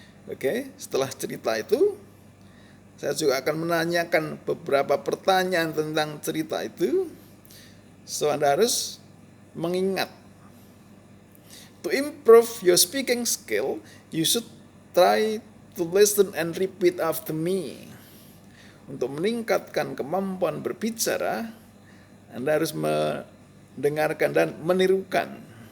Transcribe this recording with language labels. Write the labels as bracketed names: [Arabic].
[Indonesian] Oke, setelah cerita itu, saya juga akan menanyakan beberapa pertanyaan tentang cerita itu. So, Anda harus mengingat. [English] To improve your speaking skill, you should try to listen and repeat after me. [Indonesian] Untuk meningkatkan kemampuan berbicara, Anda harus mendengarkan dan menirukan.